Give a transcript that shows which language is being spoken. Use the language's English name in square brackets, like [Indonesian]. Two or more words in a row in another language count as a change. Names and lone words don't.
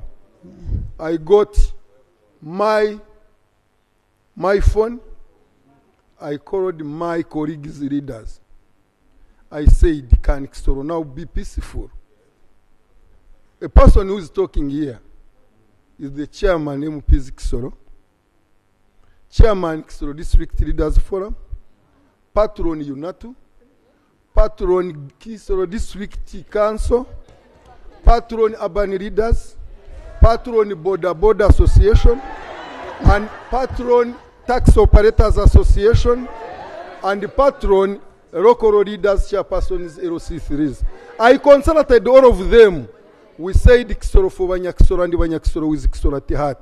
[English] I got my phone. I called my colleagues, leaders. I said, can KISORO now be peaceful? A person who is talking here is the chairman MPs KISORO, chairman KISORO District Leaders Forum, patron UNATU, patron KISORO District Council, patron urban leaders, patron Border Association, and patron Tax Operators Association, and patron local leaders, chairpersons, LC3s. I consulted all of them. We said KISORO for Banyakisoro and Banyakisoro with KISORO at heart.